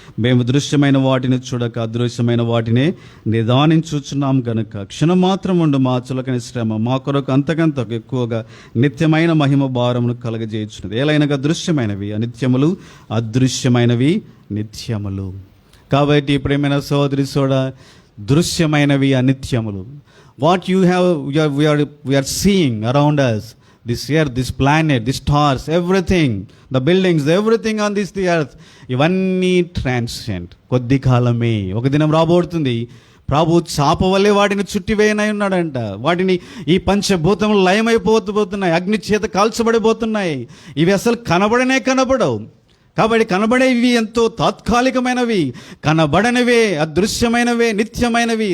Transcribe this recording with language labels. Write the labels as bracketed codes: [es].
[te] మేము దృశ్యమైన వాటిని చూడక అదృశ్యమైన వాటినే నిదానించుచున్నాం గనుక క్షణం మాత్రం ఉండు మా చులకని శ్రమ మా కొరకు అంతకంత ఎక్కువగా నిత్యమైన మహిమ భారమును కలగజేయుచున్నది. ఏలైనగా దృశ్యమైనవి అనిత్యములు, అదృశ్యమైనవి నిత్యములు. కాబట్టి ప్రేమైన సోదరి soda, దృశ్యమైనవి అనిత్యములు. [en] What you have, we are seeing around us, this earth, this planet, the stars, everything, the buildings, everything on this the earth, [te] ఇవన్నీ ట్రాన్సియంట్, కొద్ది కాలమే. ఒక దినం రాబోతుంది ప్రభు చాప వల్లే వాటిని చుట్టివేయనై ఉన్నాడంట. వాటిని ఈ పంచభూతములు లయమైపోతున్నాయి, అగ్ని చేత కాల్చబడిపోతున్నాయి. ఇవి అసలు కనబడవు. కాబట్టి కనబడేవి ఎంతో తాత్కాలికమైనవి, కనబడనివే అదృశ్యమైనవే నిత్యమైనవి.